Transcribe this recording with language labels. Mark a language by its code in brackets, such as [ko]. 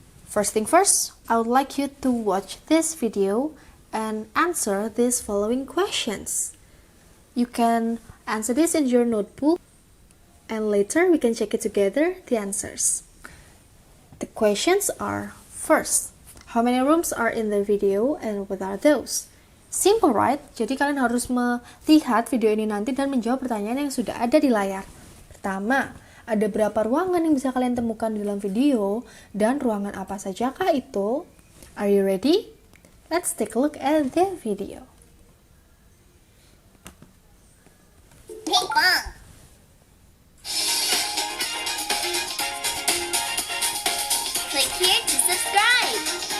[en] First thing first, I would like you to watch this video and answer these following questions. You can answer this in your notebook, and later we can check it together, the answers. The questions are, first, how many rooms are in the video and what are those? Simple, right? [id] Jadi kalian harus melihat video ini nanti dan menjawab pertanyaan yang sudah ada di layar. Pertama, ada berapa ruangan yang bisa kalian temukan di dalam video dan ruangan apa sajakah itu? [en] Are you ready? Let's take a look at the video. Click here to subscribe.